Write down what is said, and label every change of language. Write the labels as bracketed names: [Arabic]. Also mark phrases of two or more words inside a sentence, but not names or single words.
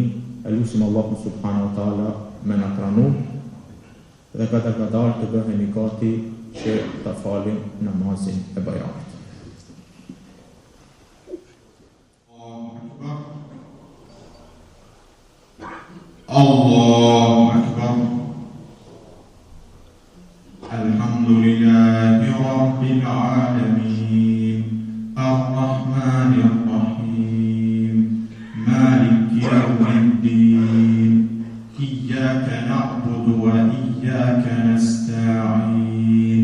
[Albanian] E lutim Allahun [Arabic] سبحانه وتعالى [Albanian] me na pranu dhe gadal të bëhemi gati që ta falim namazin e Bajramit. [Arabic] الله أكبر. الحمد لله رب العالمين. الرحمن الرحيم. مالك يوم الدين. إياك نعبد وإياك نستعين.